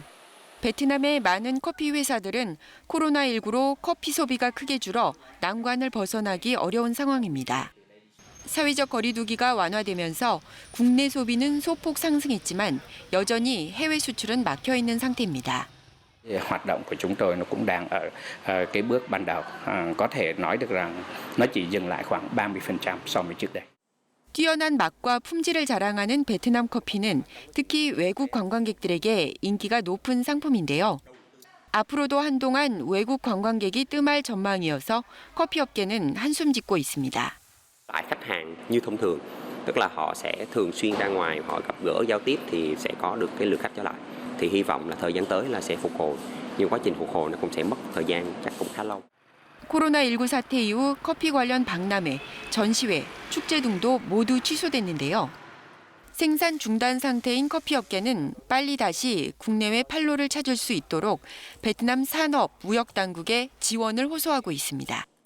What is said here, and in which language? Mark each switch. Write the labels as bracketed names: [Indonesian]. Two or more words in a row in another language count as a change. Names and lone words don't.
[Korean] 베트남의 많은 커피 회사들은 코로나19로 커피 소비가 크게 줄어 난관을 벗어나기 어려운 상황입니다. 사회적 거리두기가 완화되면서 국내 소비는 소폭 상승했지만 여전히 해외 수출은 막혀 있는 상태입니다. [Vietnamese] Hoạt động của chúng tôi nó cũng đang ở cái bước ban đầu, có thể nói được rằng nó chỉ dừng lại khoảng 30% so với trước đây. [Korean] 뛰어난 맛과 품질을 자랑하는 베트남 커피는 특히 외국 관광객들에게 인기가 높은 상품인데요. 앞으로도 한동안 외국 관광객이 뜸할 전망이어서 커피 업계는 한숨 짓고 있습니다. [Vietnamese] Tại khách hàng như thông thường, tức là họ sẽ thường xuyên ra ngoài, họ gặp gỡ giao tiếp thì sẽ có được cái lượt khách trở lại. Thì hy vọng là thời gian tới là sẽ phục hồi. Nhưng quá trình phục hồi nó cũng sẽ mất thời gian chắc cũng khá lâu. [Korean] 코로나19 사태 이후 커피 관련 박람회, 전시회, 축제 등도 모두 취소됐는데요. 생산 중단 상태인 커피 업계는 빨리 다시 국내외 판로를 찾을 수 있도록 베트남 산업, 무역 당국에 지원을 호소하고 있습니다.